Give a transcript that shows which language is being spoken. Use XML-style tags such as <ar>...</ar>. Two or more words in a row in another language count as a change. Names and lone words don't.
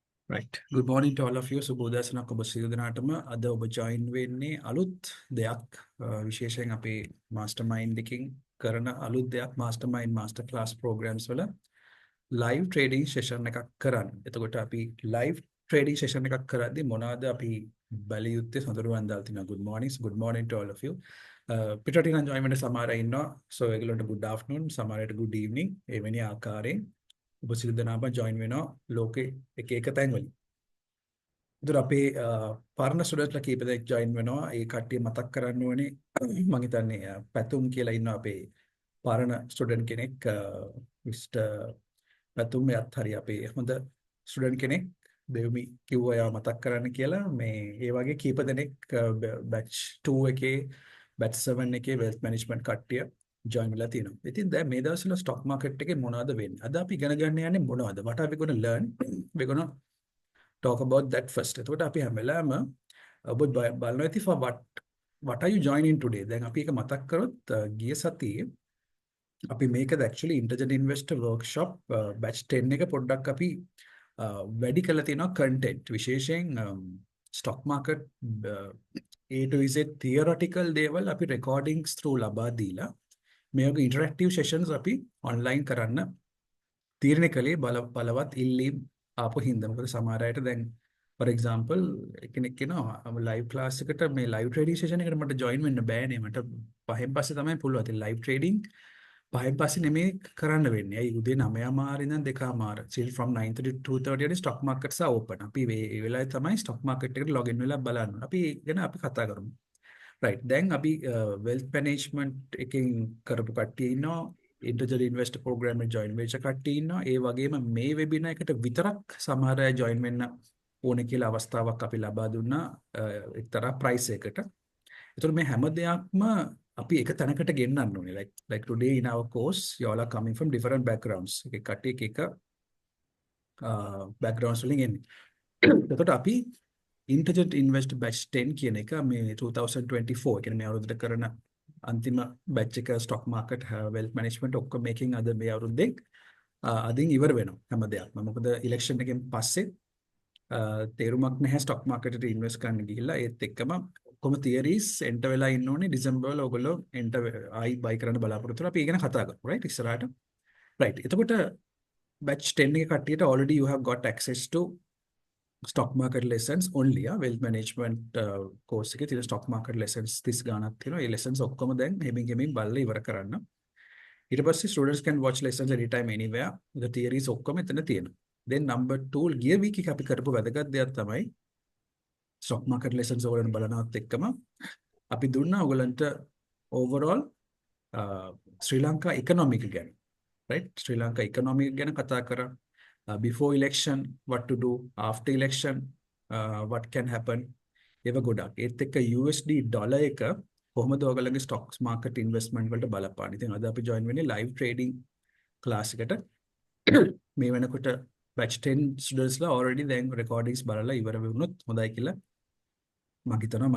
<en>Right. Good morning to all of you.</en> <si>සුබෝදෑසනක් ඔබ සියලු දෙනාටම. අද ඔබ join වෙන්නේ අලුත් දෙයක් විශේෂයෙන් අපේ mastermind එකකින් කරන අලුත් දෙයක්</si> <en>mastermind master class programs</en> <si>වල</si> <en>live trading session</en> <si>එකක් කරන්න. එතකොට අපි</si> <en>live trading session</en> <si>එකක් කරද්දී මොනවාද අපි බැලිය යුත්තේ සඳරුවන් දාලා තිනවා.</si> <en>Good morning. Good morning to all of you.</en> <si>පිටරටින් join වෙන්න සමහර අය ඉන්නවා. So ඒගොල්ලන්ට</si> <en>good afternoon,</en> <si>සමහරට</si> <en>good evening.</en> <si>එවැනි ආකාරයෙන් ඔබ සියලු දෙනාම join වෙනවා ලෝකේ එක තැන් වලින්. ඉතින් අපේ පරණ ස්ටුඩන්ට්ලා කීප දෙනෙක් join වෙනවා. ඒ කට්ටිය මතක් කරන්න ඕනේ මම හිතන්නේ පැතුම් කියලා ඉන්නවා අපේ පරණ ස්ටුඩන්ට් කෙනෙක් මිස්ටර් පැතුම් එයත් හරි අපේ හොඳ ස්ටුඩන්ට් කෙනෙක් දෙවි කිව්වා යා මතක් කරන්න කියලා. මේ ඒ වගේ කීප දෙනෙක් batch 2 එකේ batch 7 එකේ</si> <en>wealth management</en> <si>කට්ටිය join වෙලා තියෙනවා. ඉතින් දැන් මේ දවස්වල</si> <en>stock market</en> <si>එකේ මොනවද වෙන්නේ? අද අපි ඉගෙන ගන්න යන්නේ මොනවද?</si> <en>What are we going to learn? We're going to talk about that first.</en> <si>එතකොට අපි හැම වෙලාවෙම ඔබ බලනවා ඉතින්</si> <en>for what are you joining today?</en> <si>දැන් අපි එක මතක් කරොත් ගිය සතියේ අපි මේකද actually</si> <en>intelligent investor workshop batch 10</en> <si>එක පොඩ්ඩක් අපි වැඩි කරලා තියෙනවා content විශේෂයෙන්</si> <en>stock market A to Z theoretical</en> <si>දේවල් අපි</si> <en>recordings through</en> <si>ලබා දීලා මේ වගේ</si> <en>interactive sessions</en> <si>අපි online කරන්න තීරණය කළේ බලවත් ඉල්ලීම් ආපු හින්දා. මොකද සමහර අයට දැන්</si> <en>for example</en> <si>කෙනෙක් කියනවා</si> <en>live class</en> <si>එකට මේ</si> <en>live trading session</en> <si>එකට මට join වෙන්න බෑනේ. මට 5න් පස්සේ තමයි පුළුවන්. ඉතින්</si> <en>live trading</en> <si>5න් පස්සේ නෙමෙයි කරන්න වෙන්නේ. ඇයි උදේ 9:00 ඉඳන්</si> <en>2:00 still from 9:30 to 2:30 stock markets are open.</en> <si>අපි මේ වෙලාවේ තමයි</si> <en>stock market</en> <si>එකට login වෙලා බලන්න. අපි ගැන අපි කතා කරමු. right. දැන් අපි</si> <en>wealth management</en> <si>එකෙන් කරපු කට්ටිය ඉන්නවා.</si> <en>Intelligent investor program</en> <si>එක join වෙච්ච කට්ටිය ඉන්නවා. ඒ වගේම මේ webinar එකට විතරක් සමහර අය join වෙන්න ඕනේ කියලා අවස්ථාවක් අපි ලබා දුන්නා එක්තරා price එකකට. ඒතර මේ හැම දෙයක්ම අපි එක තැනකට ගෙන්නන්න ඕනේ.</si> <en>like today in our course you all are coming from different backgrounds.</en> <si>එක කට්ටිය එක backgrounds වලින් එන්නේ. එතකොට අපි</si> <en>Intelligent investor batch 10</en> <si>කියන එක මේ 2024 කියන්නේ මේ අවුරුද්දට කරන අන්තිම batch එක</si> <en>stock market wealth management</en> <si>ඔක්කොම මේකෙන් අද මේ අවුරුද්දේ අදින් ඉවර වෙනවා හැම දෙයක්ම. මොකද election එකෙන් පස්සේ තේරුමක් නැහැ</si> <en>stock market</en> <si>එකට invest කරන්න ගිහිල්ලා. ඒත් එක්කම ඔක්කොම theories enter වෙලා ඉන්න ඕනේ. December වල ඔයගොල්ලෝ enter ආයි buy කරන්න බලාපොරොත්තු වෙනවා. අපි ඒ ගැන කතා කරමු right ඉස්සරහට. right. එතකොට batch 10 එක කට්ටියට</si> <en>already you have got access to stock market lessons only. wealth management</en> <si>course එකේ තියෙන</si> <en>stock market lessons</en> <si>30 ගාණක් තියෙනවා. ඒ lessons ඔක්කොම දැන් හෙමින් බලලා ඉවර කරන්න. ඊට පස්සේ</si> <en>students can watch lessons anytime anywhere. the theories</en> <si>ඔක්කොම එතන තියෙනවා. then number 2 ගිය week එක අපි කරපු වැදගත් දෙයක් තමයි</si> <en>stock market lessons</en> <si>ඔයගොල්ලන් බලනවත් එක්කම අපි දුන්නා ඔයගොල්ලන්ට overall ශ්‍රී ලංකා economic ගැන right ශ්‍රී ලංකා economic ගැන කතා කරා.</si> <en>Before election what to do, after election what can happen.</en> <si>ඒව ගොඩක්. ඒත් එක්ක USD ඩොලර් එක කොහොමද ඔයගොල්ලන්ගේ</si> <en>stocks market investment</en> <si>වලට බලපාන්නේ. ඉතින් අද අපි join වෙන්නේ</si> <en>live trading</en> <si>class එකට. මේ වෙනකොට</si> <en>batch 10 students</en> <si>ලා already දැන් recordings බලලා ඉවර වුණොත් හොඳයි කියලා මම හිතනවා.</si>